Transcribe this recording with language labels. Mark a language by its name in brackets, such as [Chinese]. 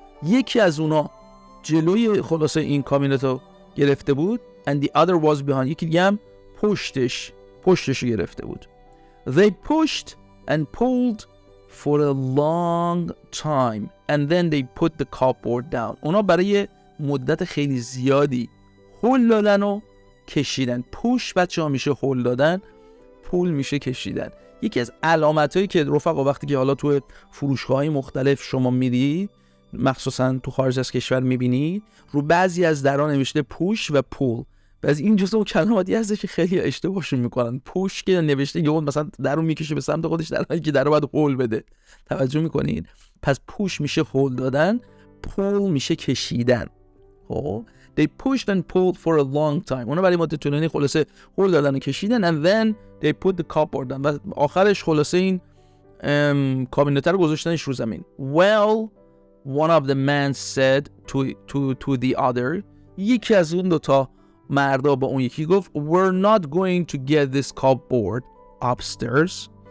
[Persian] یکی از اونا جلوی خلاصه این کابینت رو گرفته بود [English] and the other was behind. [Persian] یکی دیگه هم پشتش گرفته بود. [English] They pushed and pulled for a long time and then they put the cupboard down. [Persian] اونا برای مدت خیلی زیادی هل دادن و کشیدن. پوش بچه ها میشه هل دادن، پول میشه کشیدن. یکی از علامتایی که رفقا وقتی که حالا تو فروشگاه‌های مختلف شما میرید، مخصوصا تو خارج از کشور میبینید، رو بعضی از درها نوشته پوش و پول. بعضی این جزء کلماتی هستش که خیلی اشتباهشون میکنن. پوش که نوشته یه اون مثلا درو میکشه به سمت خودش، در حالی که درو باید هول بده. توجه میکنید؟ پس پوش میشه هول دادن، پول میشه کشیدن. [English] خب they pushed and pulled for a long time. [Persian] اونا برای مدت طولانی خلاصه هول دادن و کشیدن [English] and then they put the cupboard [Persian] و آخرش خلاصه این کابینت رو گذاشتنش رو زمین. [English] Well, one of the men said to the other. [Persian] یکی از اون دوتا مردا با اون یکی گفت [English] we're not going to get this cupboard upstairs.